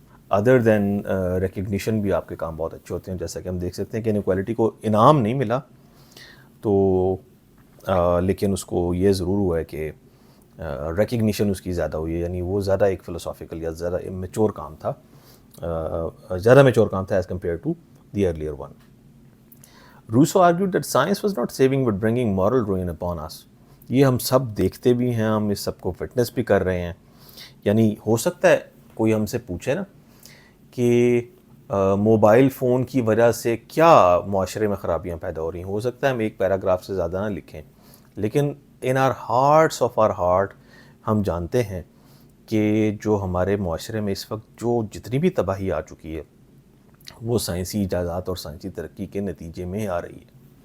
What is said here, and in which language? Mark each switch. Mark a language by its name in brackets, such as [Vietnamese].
[Urdu] Other دین recognition بھی آپ کے کام بہت اچھے ہوتے ہیں، جیسا کہ ہم دیکھ سکتے ہیں کہ انیکوالٹی کو انعام نہیں ملا تو لیکن اس کو یہ ضرور ہوا ہے کہ ریکگنیشن اس کی زیادہ ہوئی ہے، یعنی وہ زیادہ ایک فلسافیکل یا زیادہ میچور کام تھا، زیادہ میچور کام تھا [English] As compare to the earlier one. Rousseau argued that science was not saving but bringing moral ruin upon us. [Urdu] یہ ہم سب دیکھتے بھی ہیں، ہم اس سب کو فٹنس بھی کر رہے ہیں. یعنی ہو سکتا ہے کوئی ہم سے پوچھے نا کہ موبائل فون کی وجہ سے کیا معاشرے میں خرابیاں پیدا ہو رہی ہیں، ہو سکتا ہے ہم ایک پیراگراف سے زیادہ نہ لکھیں، لیکن [English] in our hearts of our heart [Urdu] ہم جانتے ہیں کہ جو ہمارے معاشرے میں اس وقت جو جتنی بھی تباہی آ چکی ہے وہ سائنسی ایجادات اور سائنسی ترقی کے نتیجے میں آ رہی ہے.